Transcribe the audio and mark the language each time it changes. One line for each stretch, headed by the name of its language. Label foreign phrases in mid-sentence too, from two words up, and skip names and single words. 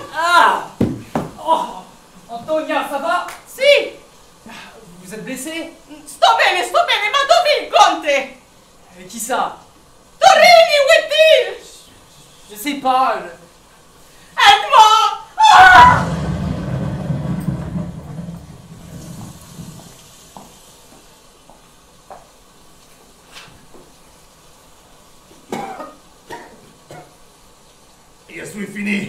French: Ah! Oh! Antonia, ça va?
Italian: Si!
French: Vous êtes blessé?
Italian: Sto bene, ma dove il conte?
French: Qui ça? Torini, où est-il? Je sais pas. Edmond! Ah! Je suis fini.